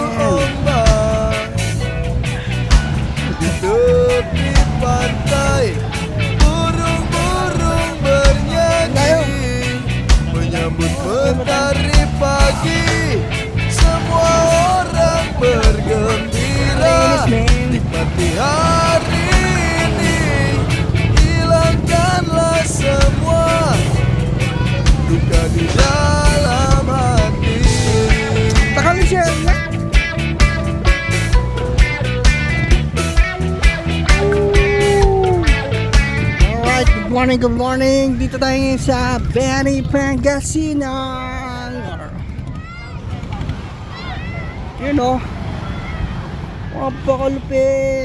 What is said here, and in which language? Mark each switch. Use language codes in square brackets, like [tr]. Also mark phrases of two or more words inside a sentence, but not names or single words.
[id] Duduk di pantai, burung-burung bernyanyi, menyambut mentari pagi. Semua orang bergembira, nikmati hari ini. Hilangkanlah semua duka di dalam hati. [tl] Takalin siya na. [en] Alright, good morning. [tl] Dito tayo ngayon sa Bani, Pangasinan. Yun o. Napakalupit.